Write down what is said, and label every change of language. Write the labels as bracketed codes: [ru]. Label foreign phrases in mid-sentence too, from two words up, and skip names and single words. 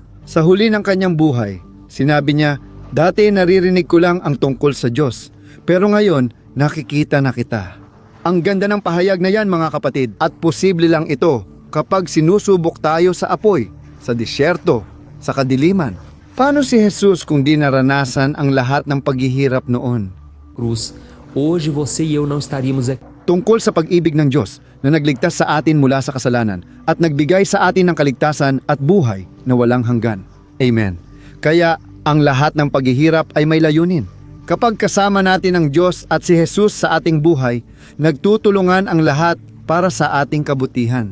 [tl] Sa huli ng kanyang buhay, sinabi niya, dati naririnig ko lang ang tungkol sa Diyos, pero ngayon nakikita na kita. Ang ganda ng pahayag na yan mga kapatid, at posible lang ito kapag sinusubok tayo sa apoy, sa disyerto, sa kadiliman. Paano si Jesus kung di naranasan ang lahat ng paghihirap noon? [pt] cruz, hoje você e eu não estaríamos aqui. [tl] Tungkol sa pag-ibig ng Diyos na nagligtas sa atin mula sa kasalanan at nagbigay sa atin ng kaligtasan at buhay na walang hanggan. Amen. Kaya ang lahat ng paghihirap ay may layunin. Kapag kasama natin ang Diyos at si Jesus sa ating buhay, nagtutulungan ang lahat para sa ating kabutihan.